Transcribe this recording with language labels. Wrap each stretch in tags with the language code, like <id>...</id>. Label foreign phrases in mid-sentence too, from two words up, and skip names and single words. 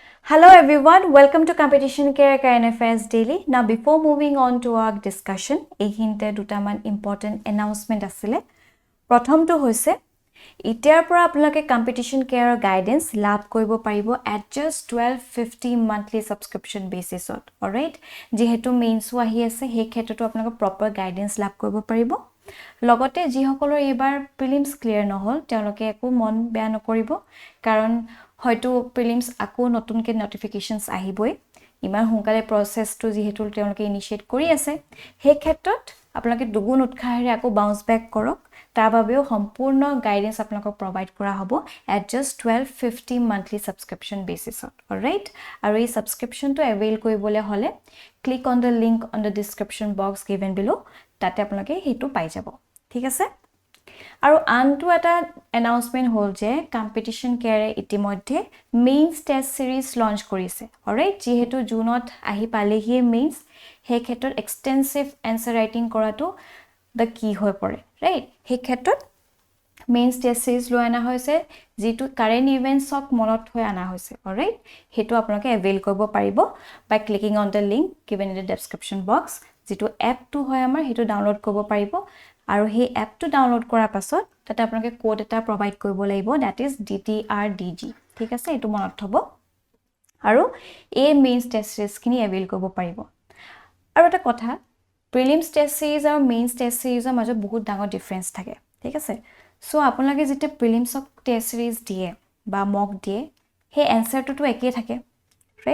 <en>Hello everyone, welcome to Competition Care Current Affairs Daily. Now before moving on to our discussion,</en> <as>এইখিনিতে দুটামান</as> <en>important announcement</en> <as>আছিলে। প্ৰথমটো হৈছে এতিয়াৰ পৰা আপোনালোকে Competition Care গাইডেন্স লাভ কৰিব পাৰিব</as> <en>at just 1250 monthly subscription basisত,</en> <as>alright? যেহেতু মেইনছো আহি আছে, সেই ক্ষেত্ৰতো আপোনালোকে</as> <en>proper guidance</en> <as>লাভ কৰিব পাৰিব। লগতে যিসকলৰ এইবাৰ প্ৰিলিমছ ক্লিয়াৰ নহল, তেওঁলোকে একো মন বেয়া নকৰিব, কাৰণ হয়তো প্ৰিলিমছ আকৌ নতুনকে নোটিফিকেশনছ আহিবই। ইমান সোনকালে প্ৰসেসটো যেহেতু তেওঁলোকে ইনিশিয়েট কৰি আছে, সেই ক্ষেত্ৰত আপোনালোকে দুগুণ উৎসাহেৰে আকৌ</as> <en>bounce back</en> <as>কৰক। তাৰ বাবেও সম্পূৰ্ণ গাইডেন্স আপোনালোকক প্ৰভাইড কৰা হ'ব</as> <en>at just 1250 monthly subscription basisত,</en> <as>alright? আৰু এই সাবস্ক্ৰিপশনটো এভেইল কৰিবলৈ হলে</as> <en>click on the link on the description box given below,</en> <as>তাতে আপোনালোকে হেতু পাই যাব, ঠিক আছে? আৰু আনটো এটা announcement হল যে Competition Care ইতিমধ্যে</as> <en>mains test series</en> <as>লঞ্চ কৰিছে, alright? যেহেতু জুনত আহি পালেহি মেইনছ, সেই ক্ষেত্ৰত</as> <en>extensive answer writing</en> <as>কৰাটো</as> <en>the key</en> <as>হৈ পৰে, right? সেই ক্ষেত্ৰত</as> <en>mains test series</en> <as>লৈ আনা হৈছে, যেটো</as> <en>current eventsক</en> <as>মনত হৈ আনা হৈছে, alright? হেতু আপোনালোকে এভেইল কৰিব পাৰিব</as> <en>by clicking on the link given in the description box,</en> <as>যেটো এপটো হয় আমাৰ, হেতু ডাউনলোড কৰিব পাৰিব। আৰু সেই এপটো ডাউনলোড কৰাৰ পাছত তাতে আপোনালোকে কোড এটা প্ৰভাইড কৰিব লাগিব,</as> <en>that is dtrdg,</en> <as>ঠিক আছে? এটো মনত থব। আৰু এই</as> <en>mains test seriesখিনি</en> <as>এভেইল কৰিব পাৰিব। আৰু এটা কথা,</as> <en>prelims test series</en> <as>আৰু</as> <en>mains test seriesৰ</en> <as>মাজত বহুত ডাঙৰ ডিফাৰেন্স থাকে, ঠিক আছে? সো আপোনালোকে যেতিয়া</as> <en>prelimsক test series</en> <as>দিয়ে বা মক দিয়ে, সেই এনসাৰটো একেই থাকে, right?</as>